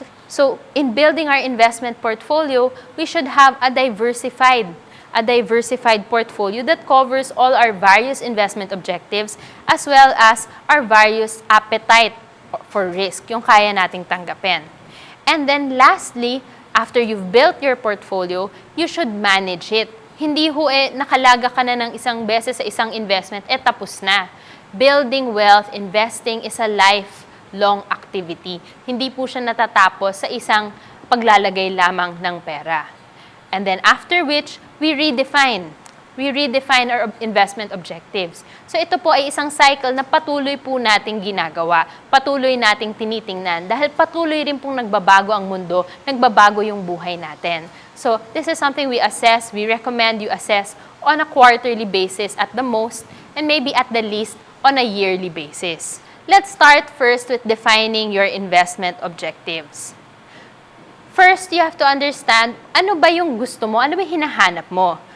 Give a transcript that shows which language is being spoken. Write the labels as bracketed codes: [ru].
[en] So, in building our investment portfolio, we should have a diversified portfolio that covers all our various investment objectives as well as our various appetite for risk, [tl] yung kaya nating tanggapin. [en] And then lastly, after you've built your portfolio, you should manage it. [tl] Hindi ho nakalaga ka na ng isang beses sa isang investment, tapos na. [en] Building wealth, investing is a lifelong activity. [tl] Hindi po siya natatapos sa isang paglalagay lamang ng pera. [en] And then after which, we redefine our investment objectives. [tl] So ito po ay isang cycle na patuloy po nating ginagawa, patuloy nating tinitingnan, dahil patuloy rin pong nagbabago ang mundo, nagbabago yung buhay natin. [en] So this is something we recommend you assess on a quarterly basis at the most, and maybe at the least on a yearly basis. Let's start first with defining your investment objectives. First, you have to understand, [tl] ano ba yung gusto mo? Ano ba yung hinahanap mo?